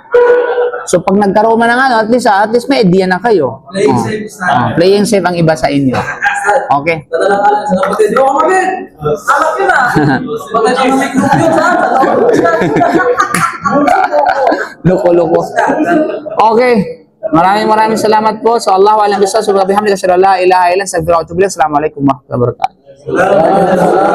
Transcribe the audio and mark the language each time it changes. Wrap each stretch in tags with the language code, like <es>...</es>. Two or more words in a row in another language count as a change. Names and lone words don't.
<tl>So pag nagkaroon man ng</tl> <en>at least</en> <tl>may idea na kayo.</tl> <en>Playing safe</en> <tl>ang iba sa inyo. Okay. Loko-loko. Okay. Maraming salamat po.</tl> <ar>So الله و أعلم بالصواب. سبحان الله لا إله إلا أنت أستغفرك وأتوب إليك. السلام عليكم ورحمة الله وبركاته.</ar> <tl>Salamat.</tl>